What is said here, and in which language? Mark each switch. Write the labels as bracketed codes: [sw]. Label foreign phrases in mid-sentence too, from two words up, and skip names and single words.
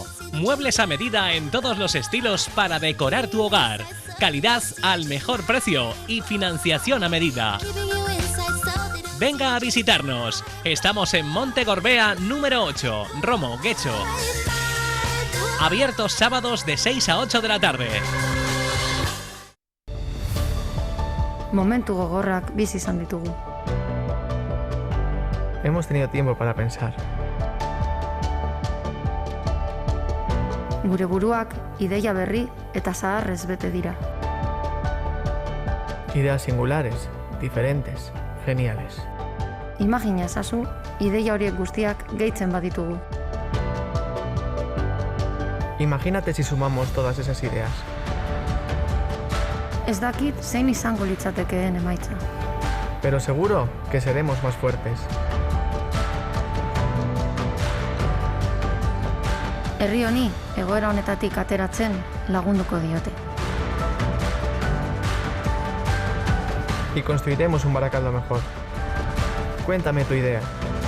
[es] Muebles a medida en todos los estilos para decorar tu hogar. Calidad al mejor precio y financiación a medida. Venga a visitarnos. Estamos en Monte Gorbea número 8, Romo, Guecho. Abiertos sábados de 6 a 8 de la tarde. [eu] Momentu gogorrak bizi izan ditugu. [es] Hemos tenido tiempo para pensar. [eu] Gure buruak ideia berri eta zaharrez bete dira. [es] Ideas singulares, diferentes, geniales. [eu] Imagina ezazu, ideia horiek guztiak gehitzen baditugu. [es] Imagínate si sumamos todas esas ideas. [eu] Ez dakit zein izango litzatekeen emaitza. [es] Pero seguro que seremos más fuertes. [eu] Herri honi egoera honetatik ateratzen lagunduko diote. [es] Y construiremos un Barakaldo mejor. Cuéntame tu idea.